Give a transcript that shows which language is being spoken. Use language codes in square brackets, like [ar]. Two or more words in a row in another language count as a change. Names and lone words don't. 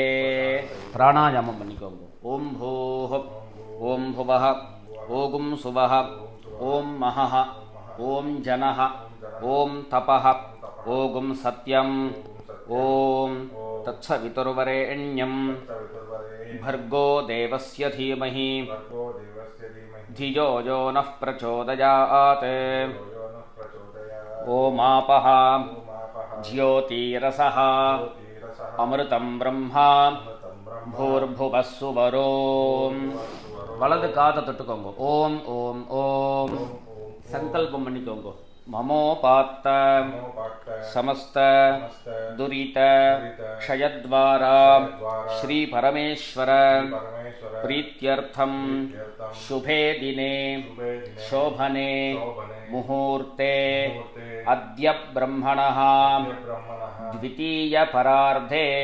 [ta] பிராணாயாமம் பண்ணிக்கோங்க. [sa] ॐ भूः, ॐ भुवः, ॐ सुवः, ॐ महः, ॐ जनः, ॐ तपः, ॐ सत्यम्, ॐ तत्सवितुर्वरेण्यम् भर्गो देवस्य धीमहि धियो यो नः प्रचोदयात्. ओमापः ज्योतिरसः अमृतं ब्रह्मा भूर्भुवः सुवरो. [ta] வலது காதை தொட்டுக்கோங்க. ஓம் ஓம் ஓம் சங்கல்பம் பண்ணிக்கோங்க. [sa] மமோபாத்த समस्त दुरित क्षयद्वारा श्री परमेश्वर प्रीत्यर्थम शुभे दिने शोभने मुहूर्ते अद्य ब्रह्मणः द्वितीय परार्धे